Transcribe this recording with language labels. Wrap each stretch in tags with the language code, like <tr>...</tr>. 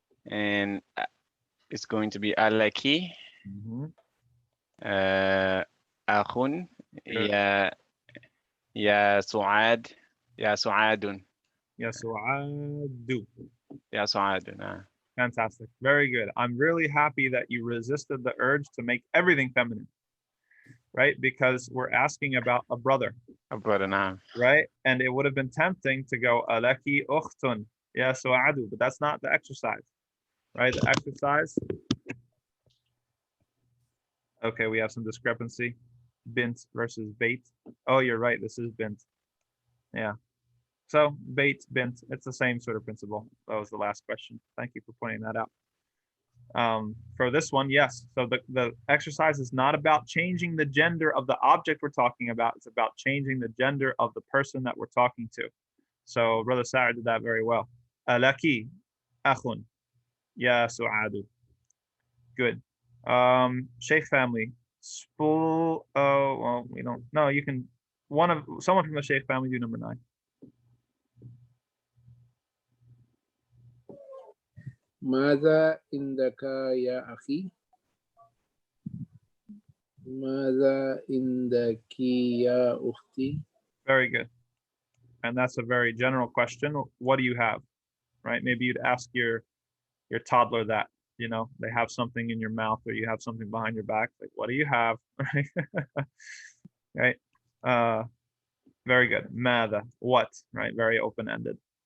<ar>And it's going to be alaki أخ يا سعاد يا سعاد يا سعاد.</ar> <en>Fantastic. Very good. I'm really happy that you resisted the urge to make everything feminine, right? Because we're asking about a brother, right? And it would have been tempting to go alaki ukhtun ya su'adu, but that's not the exercise, right? The exercise. Okay, we have some discrepancy. Bint versus bait. Oh, you're right. This is bint. Yeah. So bait, bint, it's the same sort of principle. That was the last question. Thank you for pointing that out. For this one, yes. So the exercise is not about changing the gender of the object we're talking about. It's about changing the gender of the person that we're talking to. So Brother Sa'id did that very well.</en> <ar>Alaki, akhun, ya su'adu. Good. Sheikh family.</ar> <en>Spool. Oh, well, we don't. No, you can. Someone from the Sheikh family do number 9.</en> <ar>ماذا عندك يا أخي؟ ماذا عندك يا أختي?</ar> <en>Very good. And that's a very general question. What do you have? Right? Maybe you'd ask your toddler that. You know, they have something in your mouth or you have something behind your back. Like, what do you have? Right? Very good. Mada. What? Right? Very open-ended.</en>